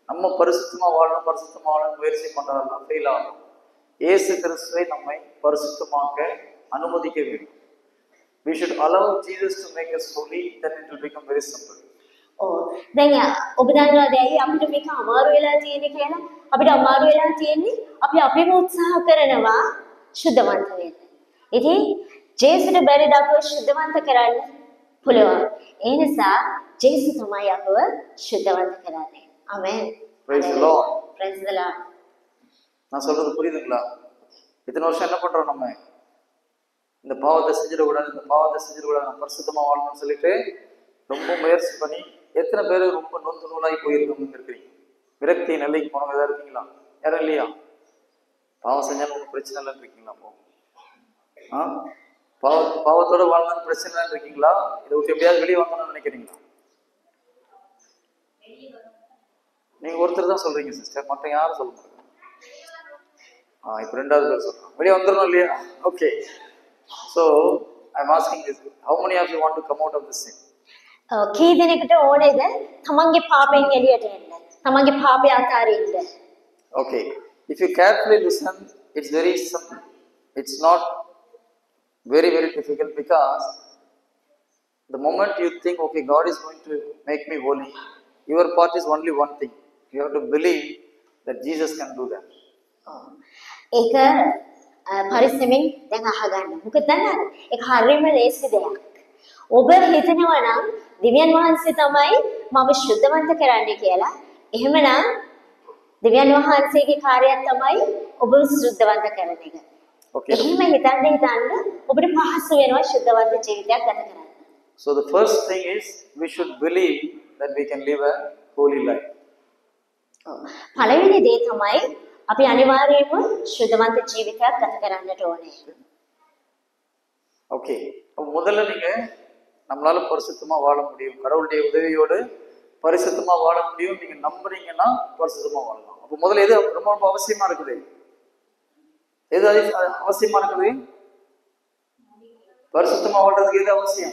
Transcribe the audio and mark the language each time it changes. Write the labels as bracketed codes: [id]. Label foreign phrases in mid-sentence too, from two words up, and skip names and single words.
[ta] நம்ம பரிசுத்தமா வாழணும் முயற்சி பண்றதெல்லாம் ஃபெயில் ஆகும். இயேசு கிறிஸ்துவை நம்மை பரிசுத்தமாக்க அனுமதிக்க வேண்டும். [en] We should allow Jesus to make us holy, then it will become very simple. [si] දැන් ඔබ දන්නවද ඇයි අපිට මේක අමාරු වෙලා තියෙන්නේ කියලා? අපිට අමාරු වෙලා තියෙන්නේ අපි අපේම උත්සාහ කරනවා සුද්ධවන්ත වෙන්න. ඉතින් ජේසුට බැරිද අපව සුද්ධවන්ත කරන්න? පුළුවන්. ඒ නිසා ජේසු තමයි අපව සුද්ධවන්ත කරන්නේ. ආමෙන්. [en] Praise the Lord. Praise the Lord. [ta] நான் சொல்றது புரியுதுங்களா? இத்தனை வருஷம் என்ன பண்றோம் நம்ம? இந்த பாவத்தை செஞ்சிடக்கூடாது, நம்ம பரிசுத்தமா வாழணும்னு சொல்லிட்டு ரொம்ப முயற்சி பண்ணி எத்தனை பேர் ரொம்ப நொந்து நூலாகி போயிருக்கவங்க இருக்கிறீங்க? விரக்தி நிலைக்கு போனவங்க ஏதாவது இருக்கீங்களா? யாரும் இல்லையா? பாவம் செஞ்சாலும் ஒன்றும் பிரச்சனை இல்லைன்னு இருக்கீங்களா? பாவத்தோட வாழ்ந்தாலும் பிரச்சனை இல்லைன்னு இருக்கீங்களா? இதை விட்டு எப்படியாவது வெளியே வாங்கணும்னு நினைக்கிறீங்களா? நீங்க ஒருத்தர் தான் சொல்றீங்க சிஸ்டர், மட்டும் யாரும் சொல்ல மாட்டாங்க. இப்ப ரெண்டாவது பேர் சொல்றோம் வெளியே வந்துடணும் இல்லையா? ஓகே, [en] so I'm asking this, how many of you want to come out of this sin? [si] කී දෙනෙකුට ඕනේද තමන්ගේ පාපයෙන් එළියට එන්න? තමන්ගේ පාපය අතාරින්න. [en] Okay, if you carefully listen, it's very simple. It's not very difficult, because the moment you think, okay, God is going to make me holy, your part is only one thing. You have to believe that Jesus can do that. [si] ඒක පරිස්සමෙන් දැන් අහගන්න. මොකද දන්නවද? ඒක හරියම ලේසි දෙයක්. ඔබ හිතනවා නම් දෙවියන් වහන්සේ තමයි මම ශුද්ධවන්ත කරන්නේ කියලා. එහෙමනම් දෙවියන් වහන්සේගේ කාර්යයක් තමයි ඔබ ශුද්ධවන්ත කරන එක. Okay. එහෙම හිතන්න ඔබට පහසු වෙනවා ශුද්ධවන්ත ජීවිතයක් ගත කරන්න. [en] So the first thing is we should believe that we can live a holy life. [si] පළවෙනි දේ තමයි අපි අනිවාර්යයෙන්ම ශුද්ධවන්ත ජීවිතයක් ගත කරන්නට ඕනේ. [ta] ஓகே, முதல்ல நீங்க நம்மளால பரிசுத்தமா வாழ முடியும், கடவுளுடைய உதவியோடு பரிசுத்தமா வாழ முடியும் நீங்க நம்புறீங்கன்னா பரிசுத்தமா வாழலாம். அப்போ முதல்ல எது ரொம்ப ரொம்ப அவசியமா இருக்குது? எது அவசியமா இருக்குது? பரிசுத்தமா வாழ்றதுக்கு எது அவசியம்?